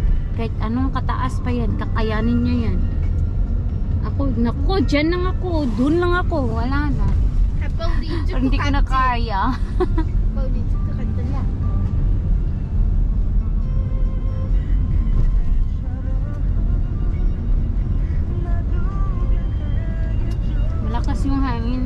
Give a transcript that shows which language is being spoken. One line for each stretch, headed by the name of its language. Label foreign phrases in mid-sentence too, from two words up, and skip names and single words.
Filipino: Kahit anong kataas pa yan, kakayanin niya yan. Ako, naku, dyan lang ako. Doon lang ako. Wala na.
Korean: 아빠 우리 이쪽
Filipino: Hindi ko na kaya.
Korean: 아빠 우리 이쪽 갔잖아
Filipino: Malakas yung hangin.